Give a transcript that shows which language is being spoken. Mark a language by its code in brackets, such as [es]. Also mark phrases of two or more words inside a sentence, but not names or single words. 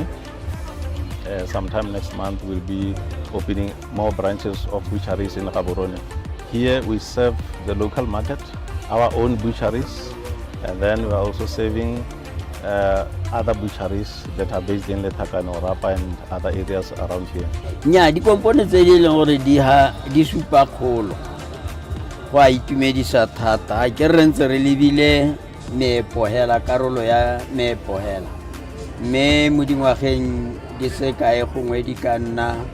[en] Sometime next month we'll be opening more branches of butcheries in Gaborone. Here we serve the local market, our own butcheries, and then we are also serving other butcheries that are based in Letakane or Rapa and other areas around here. [tn] Nya di components tse di leng gore di supa kgolo go a itumedisa thata a ke re ntse re lebile meepo hela karolo ya meepo hela mme mo dingwageng di se kae gongwe di ka nna